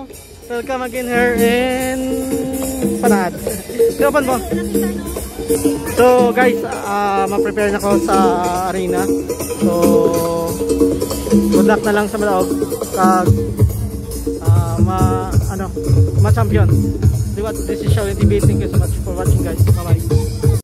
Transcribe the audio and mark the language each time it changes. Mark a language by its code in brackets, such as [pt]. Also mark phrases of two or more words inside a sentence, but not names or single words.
[en] Welcome again here in Panad. [hil] Open mo. So guys, ma-prepare na ko sa arena. So good luck na lang sa maloob kag ma-champion. [en] This is Shaolin TV. Thank you so much for watching guys. Bye bye.